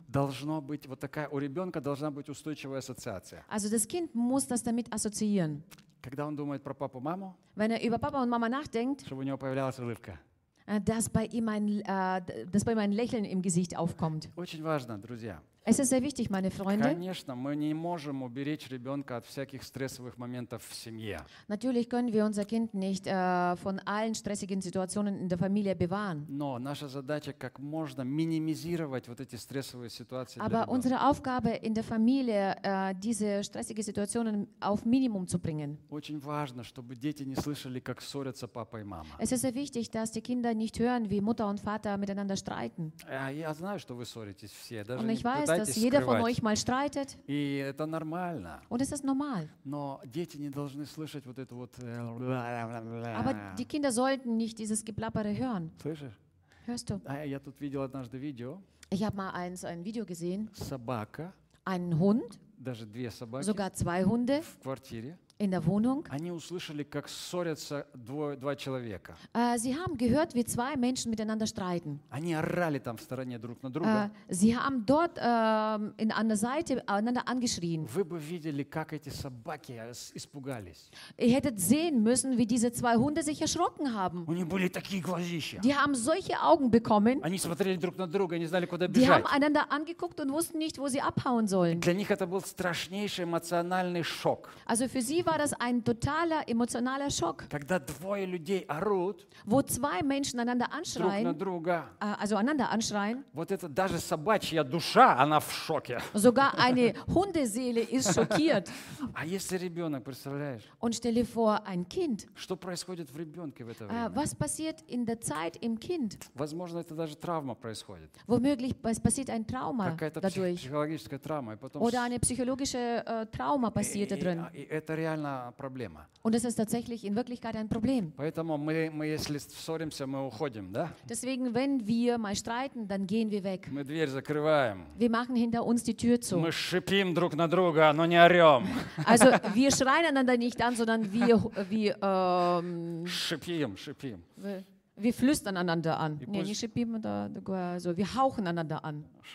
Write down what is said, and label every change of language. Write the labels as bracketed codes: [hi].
[ru] Должно быть вот такая у ребенка должна быть устойчивая ассоциация. [de] Also das Kind muss das damit assoziieren. [ru] Когда он думает про папу, маму, [de] wenn er über Papa und Mama nachdenkt, [ru] чтобы у него появлялась улыбка, [de] dass bei ihm ein Lächeln im Gesicht aufkommt. [ru] Очень важно, друзья. [de] Es ist sehr wichtig, meine Freunde. [ru] Конечно, мы не можем уберечь ребенка от всяких стрессовых моментов в семье. [de] Natürlich können wir unser Kind nicht von allen stressigen Situationen in der Familie bewahren. [ru] Но наша задача как можно минимизировать вот эти стрессовые ситуации. [de] Aber unsere Aufgabe in der Familie, diese stressigen Situationen auf Minimum zu bringen. [ru] Очень важно, чтобы дети не слышали, как ссорятся папа и мама. [de] Es ist sehr wichtig, dass die Kinder nicht hören, wie Mutter und Vater miteinander streiten. [ru] Я знаю, что вы ссоритесь все, даже не пытайтесь. [de] Dass jeder von euch mal streitet. [ru] И это нормально. [de] Und es ist normal. [ru] Но дети не должны слышать вот это вот. [de] Aber die Kinder sollten nicht dieses Geplappere hören. [ru] Слышишь? [de] Hörst du? [ru] Я тут видел однажды видео. [de] Ich habe mal ein Video gesehen. [ru] Собака. [de] Ein Hund. [ru] Даже две собаки. [de] Sogar zwei Hunde. [ru] В квартире. [de] In der Wohnung. [ru] Они услышали, как ссорятся два человека. [de] Sie haben gehört, wie zwei Menschen miteinander streiten. [ru] Они орали там в стороне друг на друга. [de] Sie haben dort in an der Seite einander angeschrien. [ru] Вы бы видели, как эти собаки испугались. [de] Ihr hättet sehen müssen, wie diese zwei Hunde sich erschrocken haben. [ru] У них были такие глазища. [de] Die haben solche Augen bekommen. [ru] Они смотрели друг на друга, не знали, куда [de] die [ru] бежать. [de] Die haben einander angeguckt und wussten nicht, wo sie abhauen sollen. [ru] Для них это был страшнейший эмоциональный шок. [de] Also für sie war das ein totaler emotionaler Schock. [ru] Когда двое людей орут, [de] wo zwei Menschen einander anschreien, [ru] друг на друга, [de] also einander anschreien, [ru] вот это даже собачья душа, она в шоке. [de] Sogar eine Hundeseele ist schockiert. [ru] А если ребенок, представляешь? [de] Und stell dir vor, ein Kind. [ru] Что происходит в ребенке в это время? [de] Was passiert in der Zeit im Kind? [ru] Возможно, это даже травма происходит. [de] Womöglich passiert ein Trauma [ru] какая-то [de] dadurch. [ru] Психологическая травма. И потом [de] oder eine psychologische Trauma passiert da drin. [ru] Это реально проблема. [de] Und es ist tatsächlich in Wirklichkeit ein Problem. [ru] Поэтому мы если ссоримся, мы уходим, да? [de] Deswegen, wenn wir mal streiten, dann gehen wir weg. [ru] Мы дверь закрываем. [de] Wir machen hinter uns die Tür zu. [ru] Мы шипим друг на друга, но не орем. [de] Also wir schreien einander nicht an, sondern wir [ru] Шипим. [de] Wir flüstern einander an. Nee, nicht шипим, also wir hauchen einander an.